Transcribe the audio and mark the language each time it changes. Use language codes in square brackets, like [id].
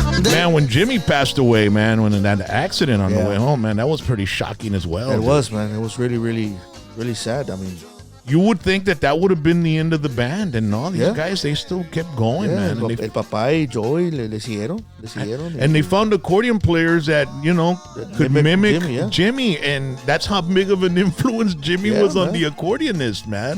[en] Man, when Jimmy passed away, man, when that accident on the way home, man, that was pretty shocking as well. It was, man. It was really, really, really sad. I mean, you would think that would have been the end of the band, and no, these guys, they still kept going, man. [es] El papá y Joey le siguieron. [en] And they found accordion players that, you know, could mimic Jimmy, and that's how big of an influence Jimmy was on the accordionist, man.